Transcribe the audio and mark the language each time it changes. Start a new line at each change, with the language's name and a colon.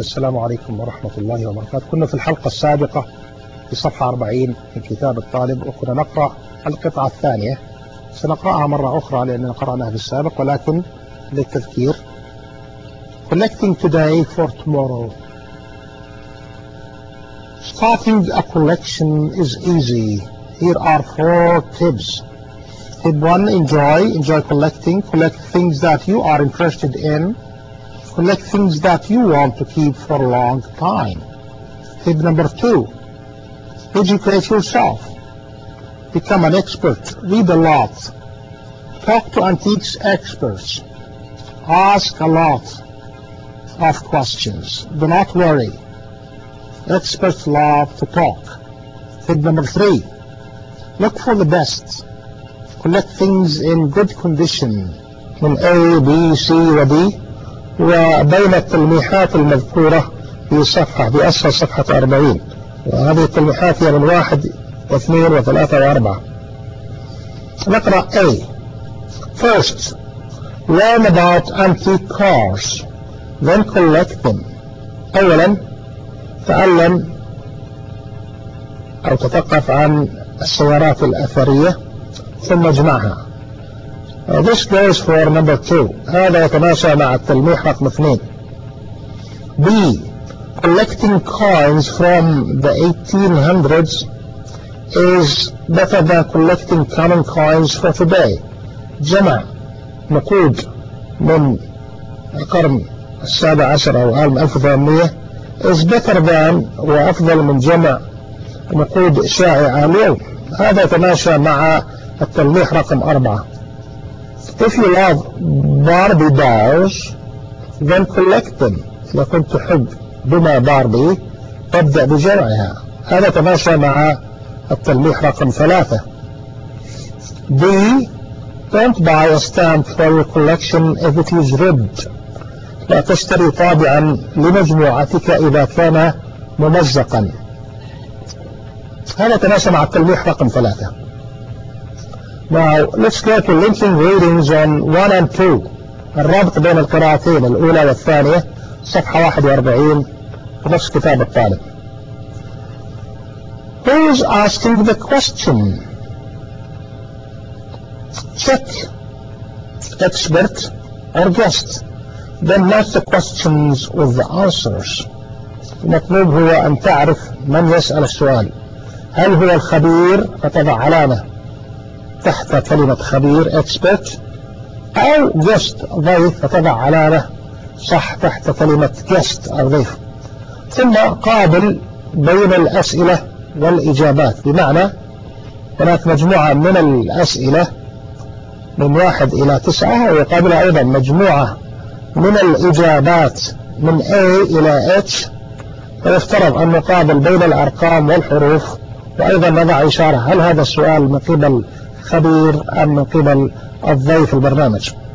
Arabic: السلام عليكم ورحمة الله وبركاته. كنا في الحلقة السابقة في صفحة 40 من كتاب الطالب وكنا نقرأ القطعة الثانية، سنقرأها مرة أخرى لأننا قرأناها في السابق، ولكن للتذكير.
English: Collecting today for tomorrow. Starting a collection is easy. Here are four tips. Tip 1, enjoy collecting. Collect things that you are interested in. Collect things that you want to keep for a long time. Tip number 2, educate yourself. Become an expert. Read a lot. Talk to antique experts. Ask a lot of questions. Do not worry. Experts love to talk. Tip number 3, look for the best. Collect things in good condition.
Arabic: من A, B, C, و D. وبين التلميحات المذكورة في صفحة بأسفل صفحة 40، وهذه التلميحات هي من 1 و2 و3 و4. نقرأ A.
English: First, learn about antique cars, then collect them.
Arabic: أولا تعلم أو تثقف عن السيارات الأثرية ثم اجمعها.
English: This goes for number 2.
Arabic: هذا يتماشى مع التلميح رقم 2.
English: B. Collecting coins from the 1800s is better than collecting common coins for today.
Arabic: جمع نقود من القرن 17 أو عام 1800
English: is better than
Arabic: وأفضل من جمع نقود شائعة اليوم. هذا يتماشى مع التلميح رقم 4.
English: If you love Barbie dolls, then collect them.
Arabic: إذا كنت تحب بما باربي، ابدأ بجمعها. هذا تماشى مع التلميح رقم 3.
English: B. Don't buy a stamp for your collection if it is ribbed.
Arabic: لا تشتري طابعا لمجموعتك إذا كان ممزقا. هذا تماشى مع التلميح رقم 3.
English: Now let's go to linking readings on 1 and 2.
Arabic: الربط بين القراءتين الأولى والثانية صفحة 41 نص كتاب الطالب.
English: Who's asking the question? Check expert or guest. Then match the questions with the answers.
Arabic: المطلوب هو أن تعرف من يسأل السؤال. هل هو الخبير فتضع علامة تحت كلمة خبير expert، أو guest ضيف فتضع علامة صح تحت كلمة guest أو ضيف. ثم قابل بين الأسئلة والإجابات، بمعنى هناك مجموعة من الأسئلة من 1 إلى 9 ويقابل أيضا مجموعة من الإجابات من A إلى H، ويفترض أن نقابل بين الأرقام والحروف وأيضا نضع إشارة هل هذا السؤال من قبل خبير أم من قبل الضيف البرنامج.